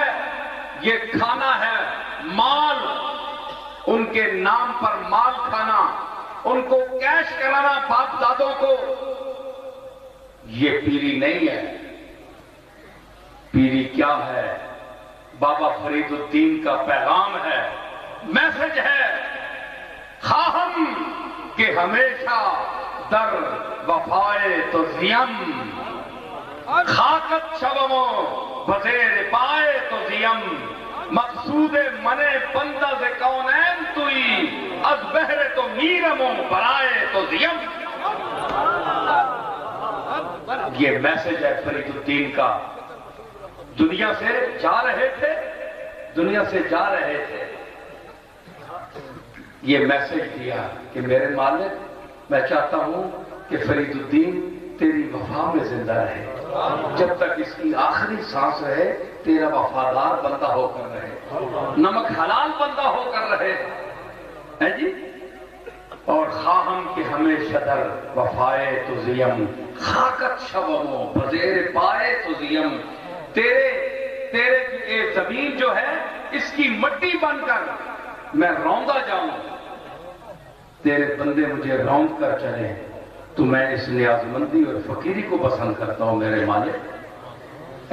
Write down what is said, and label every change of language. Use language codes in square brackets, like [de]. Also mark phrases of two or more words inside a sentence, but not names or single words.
[ur] یہ کھانا ہے مال، ان کے نام پر مال کھانا، ان کو کیش کرانا باپ دادوں کو، یہ پیری نہیں ہے۔ پیری کیا ہے؟ بابا فرید الدین کا پیغام ہے، میسج ہے، [fa] خواہم کہ ہمیشہ در وفائے تو زیم، خاکت شومو بزیر پائے تو زیم، مقصود من بندہ ز کونین توئی، از بہر تو میرمو برائے تو زیم۔ [ur] یہ میسج ہے فرید الدین کا۔ دنیا سے جا رہے تھے، دنیا سے جا رہے تھے، یہ میسج دیا کہ میرے مالک، میں چاہتا ہوں کہ فرید الدین تیری وفا میں زندہ رہے، جب تک اس کی آخری سانس رہے تیرا وفادار بندہ ہو کر رہے، نمک حلال بندہ ہو کر رہے ہے جی۔ اور [fa] خواہم کہ ہمیشہ در وفائے تو زیم، خاکت شومو بزیر پائے تو زیم، [ur] تیرے یہ زمین جو ہے اس کی مٹی بن کر میں روندا جاؤں، تیرے بندے مجھے روند کر چلے، تو میں اس نیاز مندی اور فقیری کو پسند کرتا ہوں میرے مالک۔